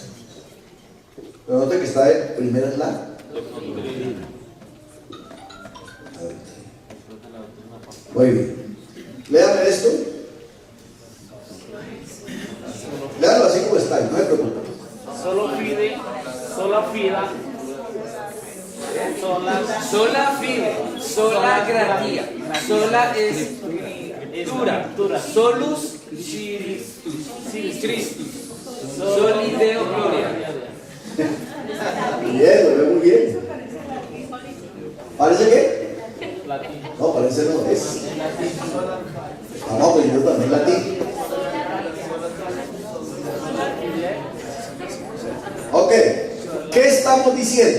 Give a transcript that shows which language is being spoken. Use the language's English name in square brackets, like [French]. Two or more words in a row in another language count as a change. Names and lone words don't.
[Spanish] Pero note que está de primera es la doctrina. Muy bien. Léame esto. Léalo así como está, no me preocupe. [Latin] Solo fide, sola fida, Sola fide, sola gratia, sola escritura, solus Christus, soli Deo gloria. [Spanish] Bien, lo veo muy bien. ¿Parece qué? latín. No, parece no, es. Vamos aprendiendo también latín. Ok, ¿qué estamos diciendo?